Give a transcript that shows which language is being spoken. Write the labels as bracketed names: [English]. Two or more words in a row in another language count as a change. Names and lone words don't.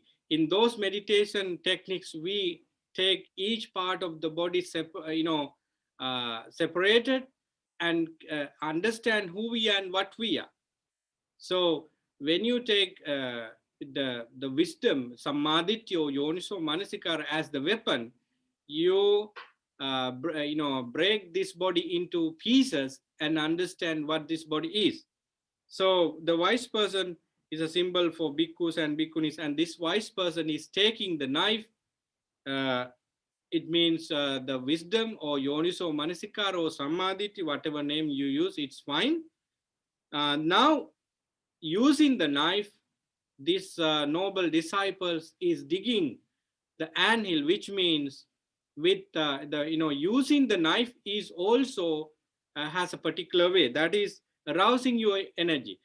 [English] In those meditation techniques, we take each part of the body separated and understand who we are and what we are. So when you take the wisdom, [Pali] sammadityo, yoniso, manasikara [English] as the weapon, you break this body into pieces and understand what this body is. So the wise person is a symbol for bhikkhus and bhikkhunis, and this wise person is taking the knife. It means the wisdom or [Pali] yoniso manasikara [English] or sammaditi, whatever name you use, it's fine. Now using the knife, this noble disciples is digging the anthill, which means with the using the knife is also has a particular way, that is arousing your energy.